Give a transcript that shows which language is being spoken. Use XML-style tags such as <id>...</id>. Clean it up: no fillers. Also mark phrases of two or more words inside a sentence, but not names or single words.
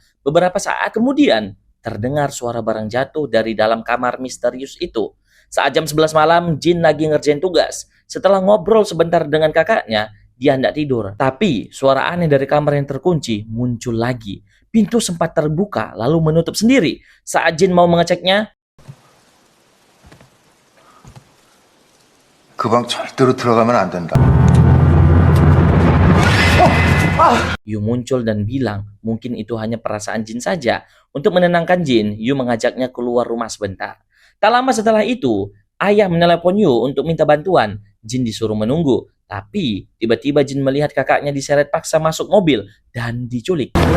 <id>Beberapa saat kemudian, terdengar suara barang jatuh dari dalam kamar misterius itu. Saat jam 11 malam, Jin lagi ngerjain tugas. Setelah ngobrol sebentar dengan kakaknya, dia hendak tidur. Tapi, suara aneh dari kamar yang terkunci muncul lagi. Pintu sempat terbuka, lalu menutup sendiri. Saat Jin mau mengeceknya,</id> <ko>그 방 절대로 들어가면 안 된다.</ko> <id>Yu muncul dan bilang, mungkin itu hanya perasaan Jin saja. Untuk menenangkan Jin, Yu mengajaknya keluar rumah sebentar. Tak lama setelah itu, ayah menelepon Yu untuk minta bantuan. Jin disuruh menunggu. Tapi, tiba-tiba Jin melihat kakaknya diseret paksa masuk mobil dan diculik.</id>